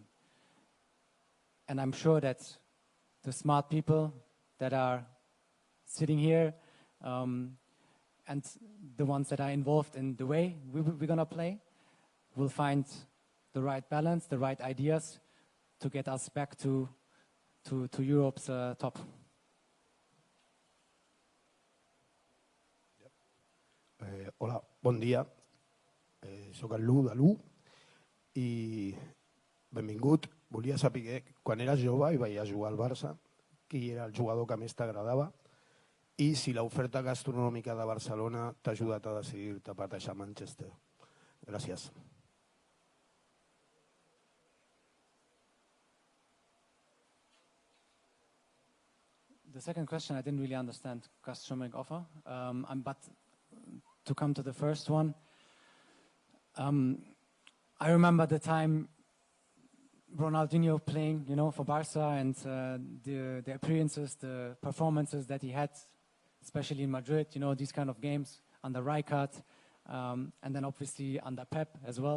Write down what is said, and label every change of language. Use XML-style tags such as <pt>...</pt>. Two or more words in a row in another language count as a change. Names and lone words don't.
<en>And I'm sure that the smart people that are sitting here and the ones that are involved in the way we're going to play will find the right balance, the right ideas to get us back to Europe's top.</en> <ca>Hola, bon dia. Soc el Lu de l'U i benvingut. Volia saber, quan eres jove i veies jugar al Barça, qui era el jugador que més t'agradava i si l'oferta gastronòmica de Barcelona t'ha ajudat a decidir-te per deixar Manchester. Gràcies.</ca> <en>The second question, I didn't really understand gastronomic offer, but to come to the first one, I remember the time Ronaldinho playing, for Barca and the appearances, the performances that he had, especially in Madrid, these kind of games under Rijkaard, and then obviously under Pep as well.</en>